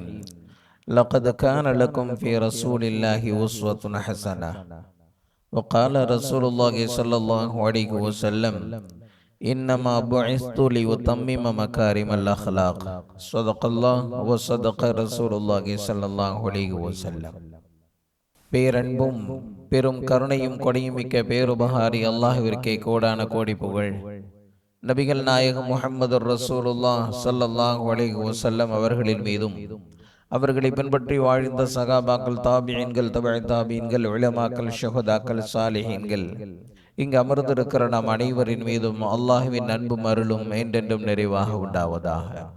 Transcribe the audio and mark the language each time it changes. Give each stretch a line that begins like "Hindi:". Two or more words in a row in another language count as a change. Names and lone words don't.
Arabic: لقد كان لكم في رسول الله أسوة حسنة. وقال رسول الله صلى الله عليه وسلم: إنما بعثت لأتمم مكارم الأخلاق. صدق الله وصدق رسول الله صلى الله عليه وسلم.
Tamil: பேரன்பும் பெரும் கருணையும் கொடையும் மிக்க பேருபகாரி அல்லாஹ்விற்கே கோடான கோடி புகழ். நபிகள் நாயகம் முஹம்மது
Arabic: رسول الله صلى الله عليه وسلم
Tamil: அவர்களின் மீதும், அவர்களை பின்பற்றி வாழ்ந்த சகாபாக்கள், தாபியீன்கள், தபஅ தாபியீன்கள், உலமாக்கள், ஷுஹதாக்கள், சாலிஹீன்கள், இங்கு அமர்ந்திருக்கிற நாம் அனைவரின் மீதும் அல்லாஹ்வின் அன்பும் அருளும் என்றென்றும் நிறைவாக உண்டாவதாக.